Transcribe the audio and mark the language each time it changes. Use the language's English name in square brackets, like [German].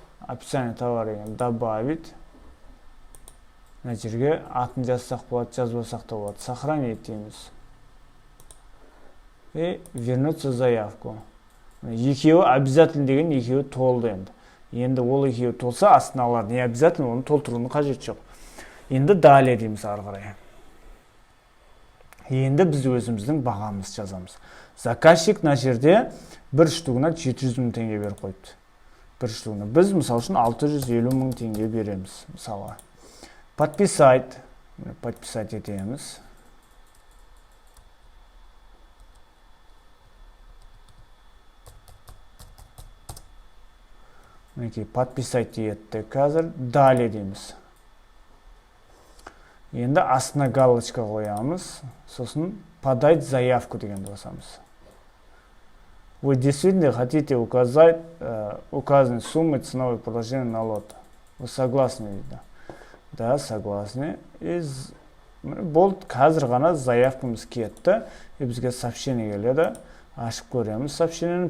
[Russian] Описание товара добавить. [Kazakh] Мына жерге атын жазсақ болады, жазбасақ та болады. Сохранить дейміз. [Russian] И вернуться заявку. [Kazakh] Екеуі обязательно деген екеуі толды енді. Енді ол екеуі толса, астына алар не обязательно, оны толтыруының қажеті жоқ. Енді далее дейміз ары қарай. Енді біз өзіміздің бағамыз жазамыз. Заказчик мына жерде бір штугына 700 мың теңге беріп қойыпты. Бір штугына. Біз мысалы үшін 650 мың теңге береміз. Мысалы. Подписать. Подписать етеміз. Подписать етті. Қазір далее дейміз. Енді астына галочка қоямыз. Сосын подать заявку дегенді басамыз. [Russian] Вы действительно хотите указать указанные суммы ценовой предложения на лот. Вы согласны? Да, согласны. И [Kazakh] болды, қазір ғана заявкамыз кетті. Бізге сообщение келеді. Ашып көреміз сообщениені.